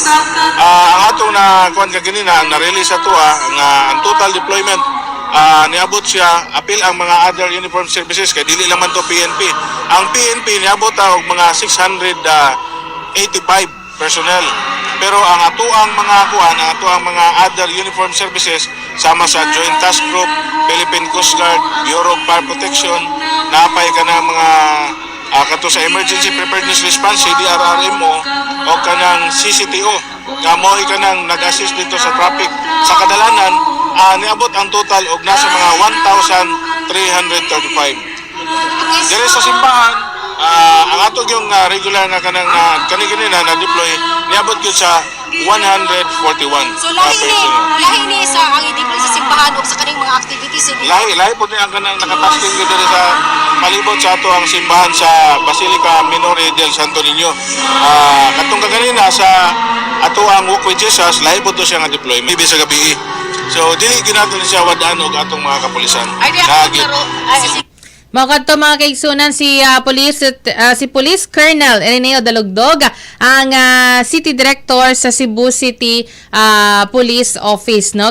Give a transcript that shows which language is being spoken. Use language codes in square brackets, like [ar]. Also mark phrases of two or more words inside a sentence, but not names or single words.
[ceb] Ang atong na kuan kaganina ang na-release ato ang [en] total deployment [ceb] niabot siya apil ang mga [en] other uniform services [ceb] kay dili lang man to PNP. Ang PNP niabot og mga 685 personnel. Pero ang atuang mga kuan, ang atuang mga [en] other uniform services [ceb] sama sa Joint Task Group, Philippine Coast Guard, Bureau of Fire Protection, napay ka ng mga kato sa Emergency Preparedness Response, CDRRMO, o kanang CCTO. Kamoy ka nang nag-assist dito sa traffic. Sa kadalanan, niabot ang total og nasa mga 1,335. Dere sa simbahan, ang atog yung regular na kanang kani-kani na deploy niabot gyud sa 141. So lahi ni sa ang i-deploy sa simbahan o sa kaning mga activities lahi po ni ang kanang nakatasking gyud dere sa palibot sa ato ang simbahan sa Basilica Minore del Santo Niño. Katong kaganina sa ato ang Walk with Jesus, lahi po to siya nga deploy maybe sa gabi. So dili ginato ni siya wadaan og atong mga kapulisan. Mga mga kaigsunan si Police Colonel Ireneo Dalugdog, ang City Director sa Cebu City Police Office, no.